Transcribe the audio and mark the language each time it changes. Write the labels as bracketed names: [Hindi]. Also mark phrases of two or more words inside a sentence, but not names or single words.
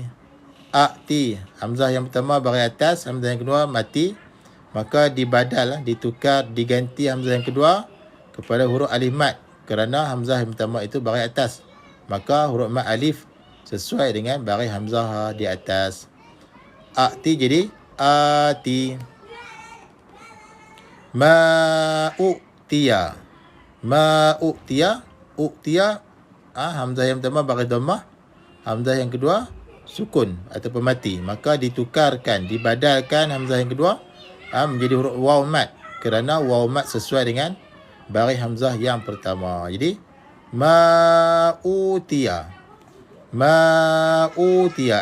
[Malay] Ati. Hamzah yang pertama baris atas, hamzah yang kedua mati. Maka dibadal, ditukar, diganti hamzah yang kedua kepada huruf alif mat. Kerana hamzah yang pertama itu baris atas. Maka huruf mat alif sesuai dengan baris hamzah di atas. Ati jadi ati. Ma'u'tiya. Ma'u'tiya. U'tiya. Hamzah yang pertama baris dhammah. Hamzah yang kedua sukun ataupun mati. Maka ditukarkan, dibadalkan hamzah yang kedua menjadi huruf waw mat. Kerana waw mat sesuai dengan baris hamzah yang pertama. Jadi ma'u'tiya. Ma'u'tiya.